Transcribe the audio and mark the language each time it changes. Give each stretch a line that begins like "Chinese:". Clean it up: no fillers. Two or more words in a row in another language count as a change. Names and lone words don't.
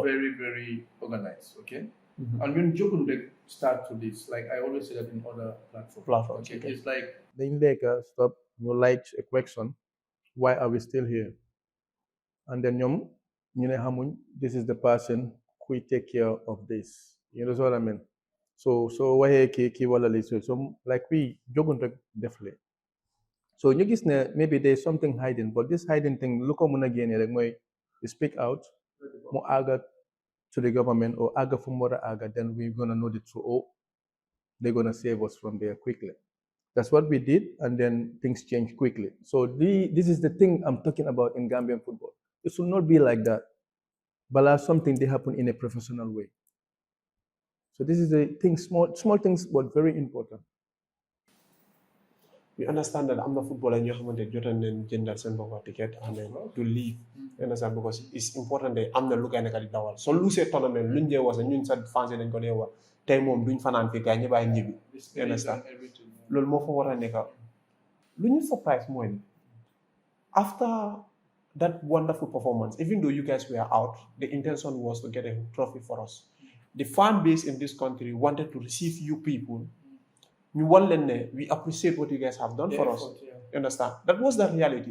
English: Very very organized, okay? And when Jogun start to this, like I always say that in other platforms. Okay? It's like
Wolof: dañ lekk
English: stop ñu like a question, why are we still here? And then
Wolof: ñoom ñu ne xamuñ
English: this is the person who take care of this. You know what I mean? So
Wolof: waxee kii wala li
English: so like we Jogun
Wolof: rek def le
English: so
Wolof: ñu gis ne
English: maybe there is something hiding, but this hiding thing
Wolof: lu ko mën a génne rek mooy
English: speak out
Wolof: mu àgga
English: to the government or
Wolof: àgga fu mu war a àgga,
English: then we're gonna know the truth. Oh, they're gonna save us from there quickly. That's what we did, and then things changed quickly. So this is the thing I'm talking about in Gambian football. It should not be like that. but something they happen in a professional way. So this is a thing, small things, but very important. We understand that I'm the footballer
Wolof: ñoo xamante jotoon nañ jëndal seen bopp
English: ticket and then to leave. You understand,
Wolof: because it's important that am na lu koy nekk di dawal so lu see tournament luñ dee wax ñun sa fans nañ ko dee wax tey moom duñ fanaan fi gars ñi bàyyi ñibbi.
English: You understand
Wolof: loolu moo fa war a nekk lu ñu
English: surprise mooy after that wonderful performance, even though you guys were out, the intention was to get a trophy for us. The fan base in this country wanted to receive you people. We appreciate what you guys have done for us. Yeah. You understand? That was the reality.